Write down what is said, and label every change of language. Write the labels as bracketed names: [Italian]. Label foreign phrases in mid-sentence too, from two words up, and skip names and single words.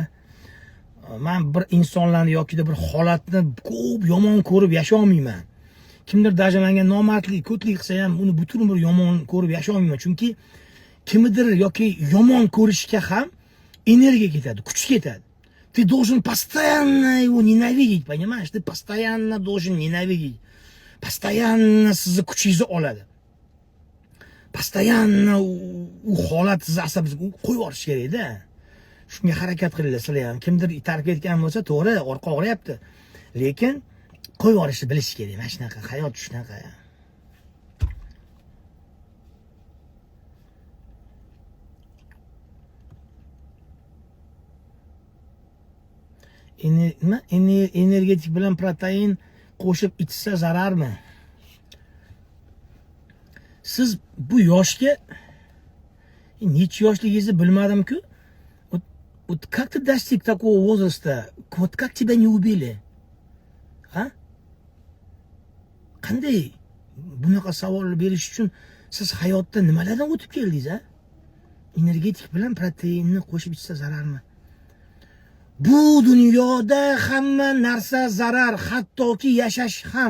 [Uzbek] Men bir insonlarni yoki bir holatni ko'p yomon ko'rib yashay olmayman. Kimdir даже menga nomardlik, ko'tlik qilsa ham uni butun umr yomon ko'rib yashay olmayman. Chunki kimdir yoki yomon ko'rishga ham energiya ketadi, kuch ketadi. [Russian] Ты должен постоянно его ненавидеть, понимаешь? Ты постоянно должен ненавидеть. [Uzbek] Постоянно sizni kuchingizni oladi. Постоянно u holat sizni asabingizga qo'yib yuborish kerak-da. Shunga harakat qilinglar sizlar ham. Kimdir itarib ketgan bo'lsa, to'g'ri, orqa og'riyapti. Lekin qo'yib yuborishni bilish kerak. Mana shunaqa hayot shunaqa. Energetik bilan protein qo'shib ichsa zararmi? Siz bu yoshga necha yoshligingizni bilmadim-ku. [Russian] Вот как ты достиг такого возраста? Вот как тебя не убили? А? [Uzbek] Qanday bunaqa savol berish uchun siz hayotda nimalardan o'tib keldingiz, a? Energetik bilan proteinni qo'shib ichsa zararmi? Bu dunyoda hamma narsa zarar, hattoki yashash ham.